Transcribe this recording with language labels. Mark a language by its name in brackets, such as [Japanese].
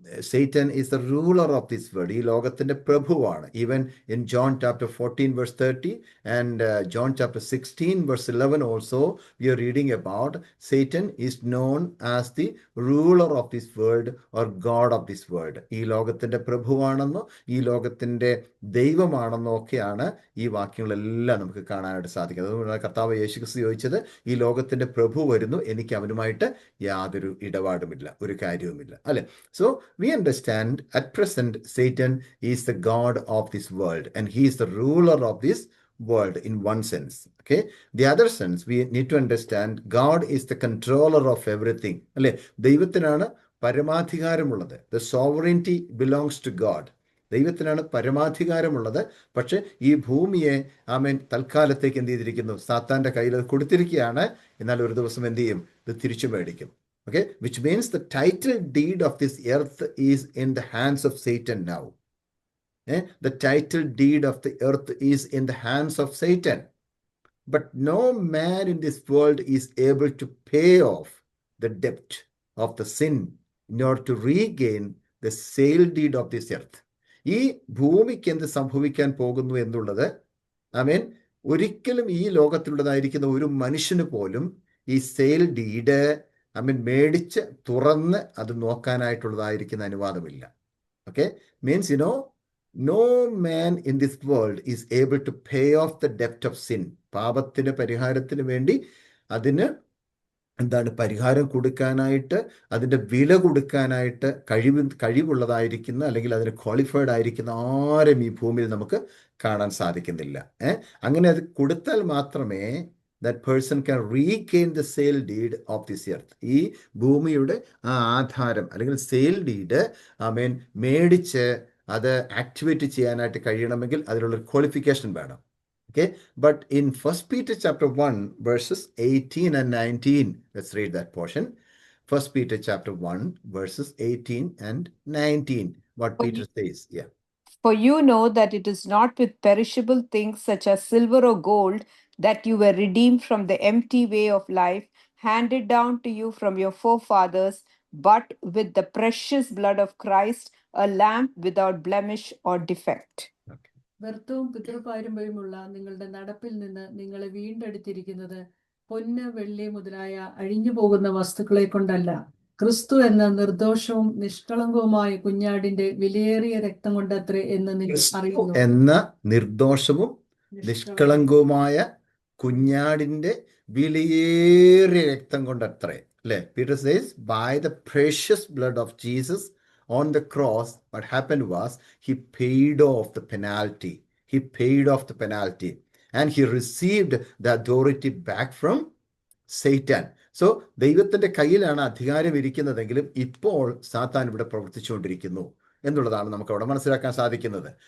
[English] Satan is the ruler of this world. [Malayalam] ഈ ലോകത്തിന്റെ പ്രഭുവാണ്. [English] Even in John chapter 14 verse 30 and John chapter 16 verse 11 also we are reading about Satan is known as the ruler of this world or God of this world. [Malayalam] ഈ ലോകത്തിന്റെ പ്രഭുവാണെന്നോ ഈ ലോകത്തിന്റെ ദൈവമാണെന്നോ ഒക്കെയാണ് ഈ വാക്യങ്ങളെല്ലാം നമുക്ക് കാണാനായിട്ട് സാധിക്കുന്നത്. അതുകൊണ്ടാണ് കർത്താവ് യേശുക്രിസ്തു ചോദിച്ചത്, ഈ ലോകത്തിന്റെ പ്രഭു വരുന്നു, എനിക്ക് അവനുമായിട്ട് യാതൊരു ഇടപാടുമില്ല, ഒരു കാര്യവുമില്ല, അല്ലെ? [English] So we understand at present Satan is the god of this world and he is the ruler of this world in one sense. Okay, the other sense we need to understand God is the controller of everything. [Malayalam] അല്ലെ? ദൈവത്തിനാണ് പരമാധികാരമുള്ളത്. [English] The sovereignty belongs to God. [Malayalam] ദൈവത്തിനാണ് പരമാധികാരമുള്ളത്. പക്ഷെ ഈ ഭൂമിയെ ആമേൻ തൽക്കാലത്തേക്ക് എന്ത് ചെയ്തിരിക്കുന്നു? സാത്താന്റെ കയ്യിൽ അത് കൊടുത്തിരിക്കുകയാണ്. എന്നാൽ ഒരു ദിവസം എന്ത് ചെയ്യും? ഇത് തിരിച്ചു മേടിക്കും. [English] Okay, which means the title deed of this earth is in the hands of Satan now. The title deed of the earth is in the hands of Satan. But no man in this world is able to pay off the debt of the sin in order to regain the sale deed of this earth. [Malayalam] ഈ ഭൂമിക്ക് എന്ത് സംഭവിക്കാൻ പോകുന്നു എന്നുള്ളത് ആമേൻ ഒരിക്കലും ഈ ലോകത്തിലുള്ളതായിരിക്കുന്ന ഒരു മനുഷ്യന് പോലും ഈ സെയിൽ ഡീഡ് മേടിച്ച് തുറന്ന് അത് നോക്കാനായിട്ടുള്ളതായിരിക്കുന്ന അനുവാദമില്ല. [English] Okay, means no man in this world is able to pay off the debt of sin. [Malayalam] പാപത്തിന് പരിഹാരത്തിന് വേണ്ടി അതിന് എന്താണ് പരിഹാരം കൊടുക്കാനായിട്ട്, അതിൻ്റെ വില കൊടുക്കാനായിട്ട് കഴിവുള്ളതായിരിക്കുന്ന അല്ലെങ്കിൽ അതിന് ക്വാളിഫൈഡ് ആയിരിക്കുന്ന ആരും ഈ ഭൂമിയിൽ നമുക്ക് കാണാൻ സാധിക്കുന്നില്ല. അങ്ങനെ അത് കൊടുത്താൽ മാത്രമേ [English] that person can regain the sale deed of this earth. [Malayalam] ഈ ഭൂമിയുടെ ആ ആധാരം അല്ലെങ്കിൽ സെയിൽ ഡീഡ് മേടിച്ച് അത് ആക്ടിവേറ്റ് ചെയ്യാനായിട്ട് കഴിയണമെങ്കിൽ അതിനുള്ള ക്വാളിഫിക്കേഷൻ വേണം. [English] Okay, but in 1 Peter chapter 1 verses 18 and 19, let's read that portion. 1 Peter chapter 1 verses 18 and 19, what Peter says. Yeah. For you know that it is not with perishable things such as silver or gold that you were redeemed from the empty way of life handed down to you from your forefathers, but with the precious blood of Christ, a lamb without blemish or defect. [Malayalam] വ്യർത്ഥവും പിതൃപാരമ്പര്യമുള്ള നിങ്ങളുടെ നടപ്പിൽ നിന്ന് നിങ്ങളെ വീണ്ടെടുത്തിരിക്കുന്നത് പൊന്ന്, വെള്ളി മുതലായ അഴിഞ്ഞു പോകുന്ന വസ്തുക്കളെ കൊണ്ടല്ല, ക്രിസ്തു എന്ന നിർദോഷവും നിഷ്കളങ്കവുമായ കുഞ്ഞാടിന്റെ വിലയേറിയ രക്തം കൊണ്ടത്രേ എന്ന് നിങ്ങൾ അറിയുന്നു. എന്ന നിർദോഷവും നിഷ്കളങ്കവുമായ കുഞ്ഞാടിന്റെ വിലയേറിയ രക്തം കൊണ്ടത്രേ, അല്ലെ? [English] Peter says, by the precious blood of Jesus on the cross, what happened was he paid off the penalty. He paid off the penalty and he received the authority back from Satan. [Malayalam] So ദൈവത്തിന്റെ കയ്യിലാണ് അധികാരം ഇരിക്കുന്നതെങ്കിലും ഇപ്പോൾ സാത്താൻ ഇവിടെ പ്രവർത്തിച്ചുകൊണ്ടിരിക്കുന്നു എന്നുള്ളതാണ് നമുക്ക് അവിടെ മനസ്സിലാക്കാൻ സാധിക്കുന്നത്.